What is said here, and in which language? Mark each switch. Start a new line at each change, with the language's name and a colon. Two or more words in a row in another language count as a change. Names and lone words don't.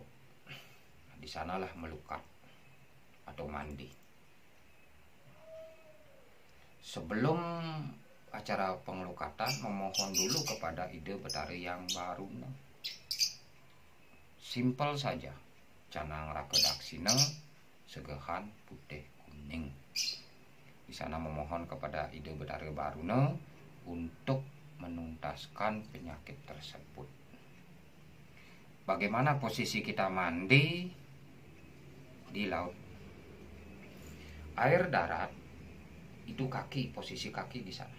Indonesian: Di sanalah melukat atau mandi. sebelum acara pengelukatan memohon dulu kepada Ide Betari yang baru. Simpel saja, canang rakedaksina segehan putih kuning. Di sana memohon kepada Ide Betari Baruna untuk menuntaskan penyakit tersebut. Bagaimana posisi kita mandi di laut? Air darat itu kaki, posisi kaki di sana.